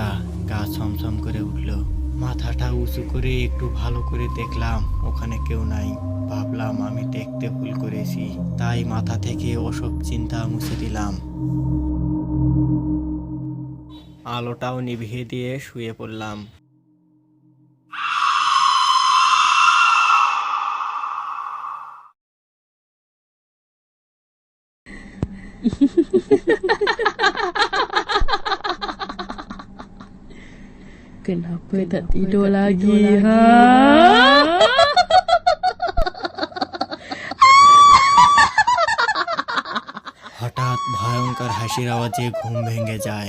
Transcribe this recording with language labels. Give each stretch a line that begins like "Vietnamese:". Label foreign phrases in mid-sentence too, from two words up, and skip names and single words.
Bangla: গা ছমছম করে উঠল। মাথাটা উঁচু করে একটু ভালো করে দেখলাম ওখানে কেউ নাই। ভাবলাম আমি দেখতে ভুল করেছি, তাই মাথা থেকে ওসব চিন্তা মুছে দিলাম। আলোটাও নিভিয়ে দিয়ে শুয়ে পড়লাম।
Malay: Kenapa tak tidur lagi, ha?
Bangla: হঠাৎ ভয়ঙ্কর হাসির আওয়াজে ঘুম ভেঙে যায়।